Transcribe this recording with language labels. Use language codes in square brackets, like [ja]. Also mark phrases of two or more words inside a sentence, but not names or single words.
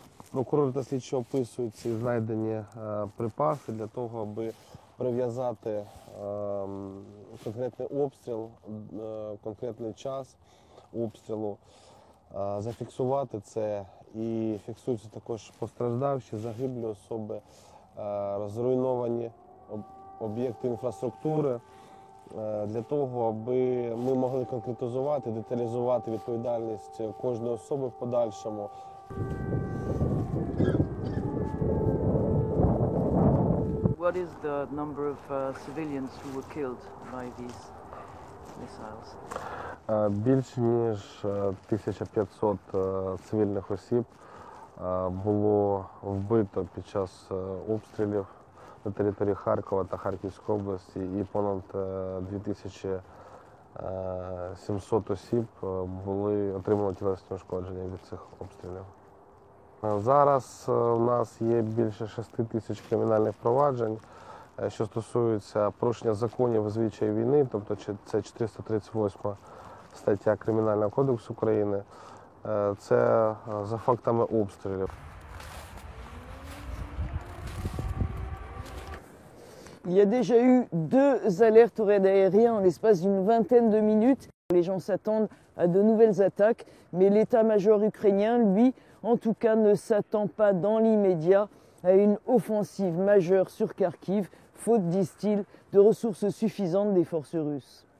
[uk] Прокурори та слідчі описують ці знайдені припаси для того, аби прив'язати конкретний обстріл, конкретний час обстрілу, зафіксувати це, і фіксуються також постраждавші, загиблі особи, зруйновані об'єкти інфраструктури, для того, аби ми могли конкретизувати, деталізувати відповідальність кожної особи в подальшому. [en] What is the number of civilians who were killed by these missiles? [uk] Більш ніж 1500 цивільних осіб було вбито під час обстрілів на території Харкова та Харківської області, і понад 2700 осіб отримали тілесні ушкодження від цих обстрілів. Зараз у нас є більше 6000 кримінальних проваджень, що стосуються порушення законів і звичаїв війни, тобто це 438 стаття Кримінального кодексу України, це за фактами обстрілів. [fr] Il y a déjà eu 2 alertes au raid aérien en l'espace d'une vingtaine de minutes. Les gens s'attendent à de nouvelles attaques, mais l'état-major ukrainien, lui, en tout cas, ne s'attend pas dans l'immédiat à une offensive majeure sur Kharkiv, faute, disent-ils, de ressources suffisantes des forces russes.